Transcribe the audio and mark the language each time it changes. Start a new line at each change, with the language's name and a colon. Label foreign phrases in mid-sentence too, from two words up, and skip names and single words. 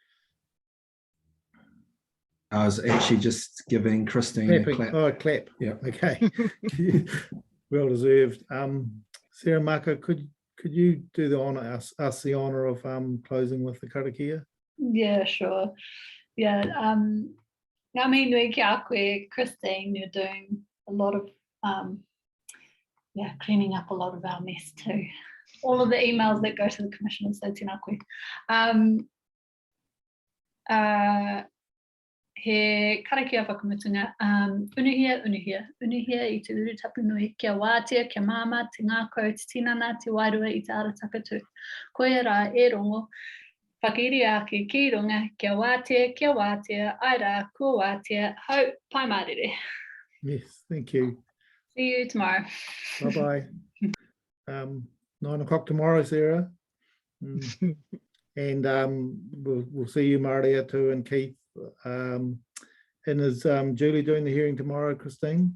English: I was actually just giving Christine a clap. Oh, a clap. Yeah. Okay. Well deserved. Sarah Mako, could you do the honor, us the honor of closing with the karakia? Yeah, sure. Yeah.
Māori: Ngā mihi nui ki a koe,
English: Christine, you're doing a lot of cleaning up a lot of our mess too. All of the emails that go to the commissioners, so
Māori: tēnā koe. He karakia whakamutunga, unuhia I te uru tapu nui, kia wātea, kia māma, te ngākau, te tinana, te wairua I te ara takatū. Koia rā e rongo, whakairi ake ki runga, kia wātea, ai rā, kua wātea, hau, pai mārere.
English: Yes, thank you. See you tomorrow. Bye-bye. 9 o'clock tomorrow, Sarah. And we'll see you, Maria, too, and Keith. And is Julie doing the hearing tomorrow, Christine?